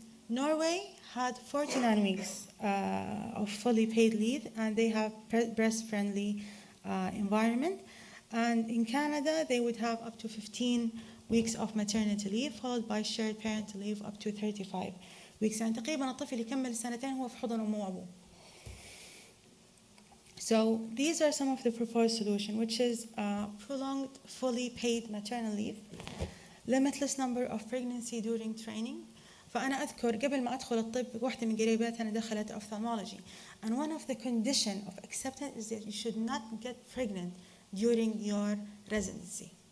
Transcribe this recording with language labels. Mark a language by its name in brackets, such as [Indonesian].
[English] Norway had 49 weeks of fully paid leave, and they have breast-friendly environment. And in Canada, they would have up to 15 weeks of maternity leave, followed by shared parental leave up to 35 weeks. [Arabic] يعني تقريبا الطفل يكمل سنتين هو في حضن أمه وأبوه. [English] So these are some of the proposed solution, which is prolonged fully paid maternal leave, limitless number of pregnancy during training. [Arabic] فأنا أذكر قبل ما أدخل الطب واحدة من قريباتي أنا دخلت [English] ophthalmology, and one of the condition of acceptance is that you should not get pregnant during your residency.